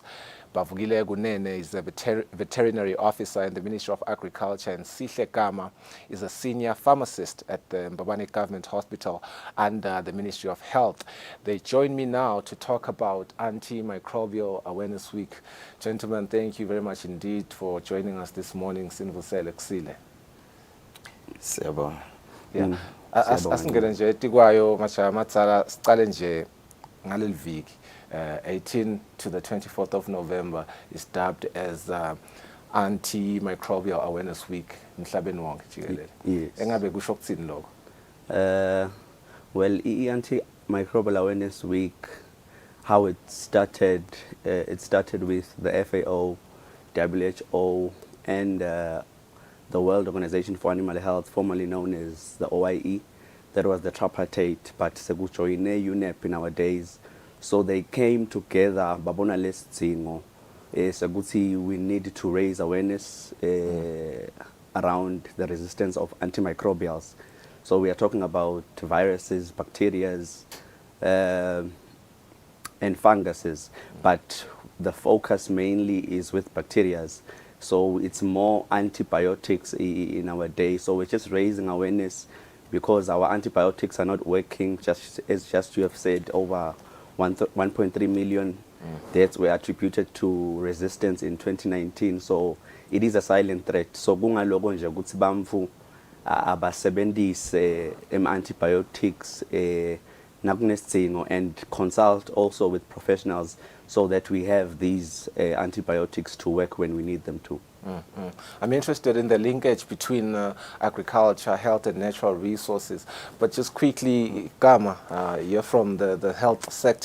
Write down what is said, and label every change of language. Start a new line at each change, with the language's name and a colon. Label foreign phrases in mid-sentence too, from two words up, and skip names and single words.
English: Bavugile Gunene is a veterinary officer in the Ministry of Agriculture, and Sihle Gama is a senior pharmacist at the Mbabane Government Hospital under the Ministry of Health. They join me now to talk about Antimicrobial Awareness Week. Gentlemen, thank you very much indeed for joining us this morning.
Swati: Sinvusele Kusile. Sebo.
English: Yeah.
Swati: Asingena nje etikwayo matsala sicale nje ngaleli viki.
English: 18 to the 24th of November is dubbed as Antimicrobial Awareness Week
Swati: emhlabeni wonke jikelele.
English: Yes.
Swati: Engabe kusho ukuthini lokho?
English: Well, Antimicrobial Awareness Week, how it started with the FAO, WHO, and the World Organization for Animal Health, formerly known as the OIE. that was the tripartite, but sekujoyine UNEP nowadays. So they came together,
Swati: babona lesitsingo, sekuthi
English: we need to raise awareness around the resistance of antimicrobials. So we are talking about viruses, bacterias, and funguses, but the focus mainly is with bacterias. So it's more antibiotics in our day. So we're just raising awareness because our antibiotics are not working, just you have said, over 1.3 million deaths were attributed to resistance in 2019. So it is a silent threat. So
Swati: kungaloko nje ukuthi bamfu abasebenzise
English: antibiotics nakunesidingo, and consult also with professionals so that we have these antibiotics to work when we need them to. I'm interested in the linkage between agriculture, health and natural resources. But just quickly, Gama, you're from the health sector.